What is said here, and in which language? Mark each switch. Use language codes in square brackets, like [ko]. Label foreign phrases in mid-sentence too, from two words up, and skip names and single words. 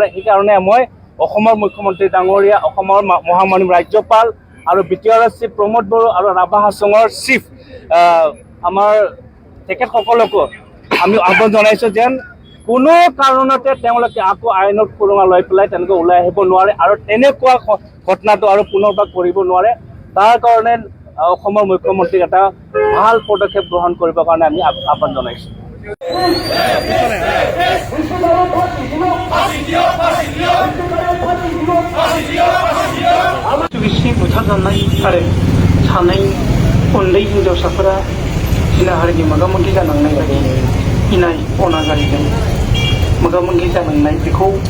[as] সেইকাৰণে মই অসমৰ মুখ্যমন্ত্ৰী ডাঙৰীয়া, অসমৰ মহামহিম ৰাজ্যপাল আৰু BTRৰ চিফ প্ৰমোদ বড়ো আৰু ৰাভা হাছঙৰ চিফ আমাৰ তেখেতসকলকো আমি আহ্বান জনাইছোঁ যেন কোনো কাৰণতে তেওঁলোকে আকৌ আইনৰ সুৰঙা লৈ পেলাই তেওঁলোকে ওলাই আহিব নোৱাৰে আৰু তেনেকুৱা ঘটনাটো আৰু পুনৰবাৰ কৰিব নোৱাৰে। তাৰ কাৰণে অসমৰ মুখ্যমন্ত্ৰীক এটা ভাল পদক্ষেপ গ্ৰহণ কৰিবৰ কাৰণে আমি আহ্বান জনাইছোঁ। [brx] बिसि बुथारजानाय आरो सानै उन्दै हिनजावसाफोरा जिनाहारिनि मोगा-मोगि जानांनाय बायदि इनाय अनागारिजों मोगा-मोगि जानांनाय बेखौ